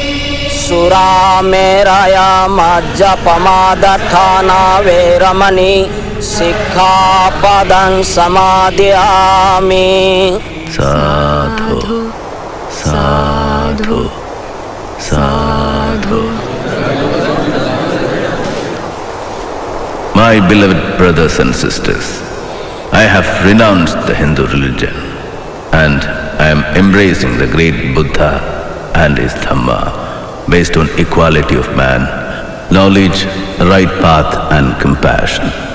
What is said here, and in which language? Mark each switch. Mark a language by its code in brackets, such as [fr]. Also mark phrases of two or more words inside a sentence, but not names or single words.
[pi] Surāmeraya majjapamādāṭṭhāna veramani, Sikkhapadam samadhiyāmi. Sadhu, sadhu, sadhu. [en] My beloved brothers and sisters, I have renounced the Hindu religion and I am embracing the great Buddha and his Dhamma based on equality of man, knowledge, right path and compassion.